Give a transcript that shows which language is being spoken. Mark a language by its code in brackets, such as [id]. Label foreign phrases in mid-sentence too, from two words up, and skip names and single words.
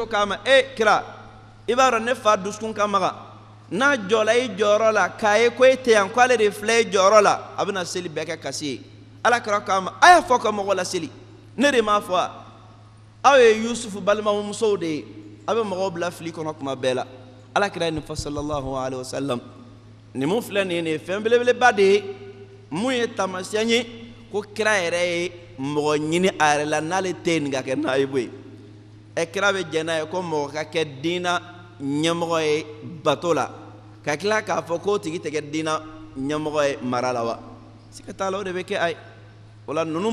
[bm] k'a ma kira i b'a dɔn ne fa dusukun ka maga n'a jɔla i jɔyɔrɔ la k'a ye ko e tɛ yan ko ale de filɛ i jɔyɔrɔ la a bɛna seli bɛɛ kɛ kasi ye alakira k'a ma a y'a fɔ ka mɔgɔw laseli ne de m'a fɔ a aw ye yusufu balimamusow de ye a bɛ mɔgɔw bila fili kɔnɔ kuma bɛɛ la alakira ye nin fɔ [ar] صلى الله عليه وسلم [bm] nin mun filɛ nin ye fɛn belebeleba de ye mun ye taamasiyɛn ye ko kira yɛrɛ ye mɔgɔ ɲini a yɛrɛ la n'ale tɛ yen nin ka kɛ naayibu ye kira bɛ jɛn n'a ye ko mɔgɔ ka kɛ diina ɲɛmɔgɔ ye bato la ka tila k'a fɔ k'o tigi tɛ kɛ diina ɲɛmɔgɔ ye mara la wa siga t'a la o de bɛ kɛ a ye o la ninnu